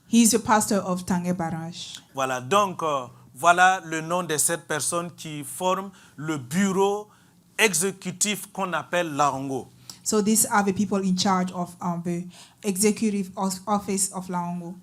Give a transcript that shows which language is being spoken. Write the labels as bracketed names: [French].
[English] He is the pastor of Tange Barrage. [French] Voilà, donc voilà le nom de cette personne qui forme le bureau exécutif qu'on appelle Laongo. [English] So these are the people in charge of the executive office of Laongo.